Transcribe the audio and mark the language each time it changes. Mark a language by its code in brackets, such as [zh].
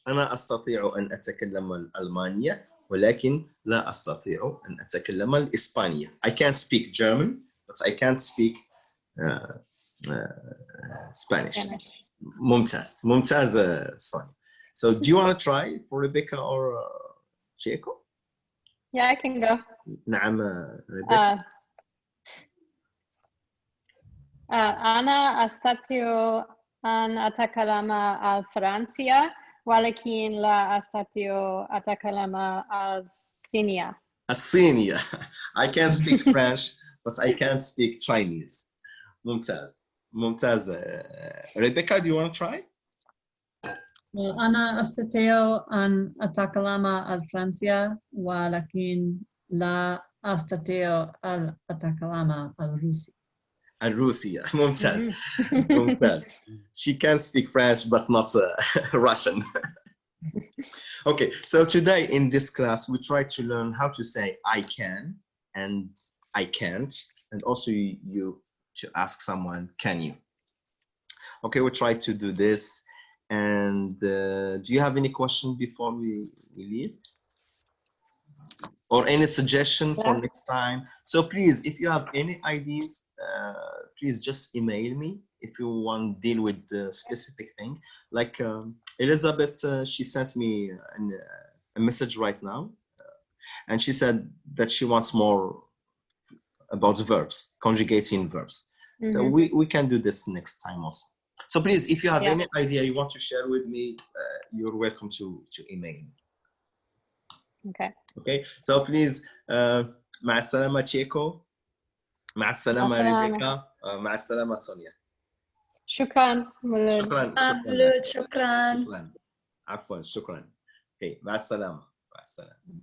[ar] أنا أستطيع أن أتكلم الألمانية ولكن لا أستطيع أن أتكلم الإسبانية. [en] I can speak German, but I can't speak Spanish. [ar] ممتاز [en] Sonia. So do you want to try for Rebecca or Jacob? Yeah, I can go. [ar] نعم ريبيكا. أنا أستطيع أن أتكلم الفرنسية ولكن لا أستطيع أتكلم الصينية. الصينية. [en] I can speak French but I can't speak Chinese. [ar] ممتاز ممتاز. [en] Rebecca, do you want to try? [ar] أنا أستطيع أن أتكلم الفرنسية ولكن لا أستطيع أن أتكلم الروسي. الروسية. ممتاز ممتاز. [en] She can speak French but not Russian. Okay, so today in this class we try to learn how to say I can and I can't, and also you to ask someone, can you? Okay, we'll try to do this. And do you have any question before we leave? Or any suggestion for Yeah. next time? So please, if you have any ideas, please just email me if you want to deal with the specific thing. Like Elizabeth, she sent me a message right now, and she said that she wants more about verbs, conjugating verbs. So we can do this next time also. So please, if you have any idea you want to share with me, you're welcome to email me. Okay. Okay, so please, [ar] مع السلامة تشيكو، مع السلامة ريبيكا، مع السلامة سونيا. شكرا مولود. شكرا شكرا. شكرا. عفوا شكرا. [en] Okay, [ar] مع السلامة. مع السلامة.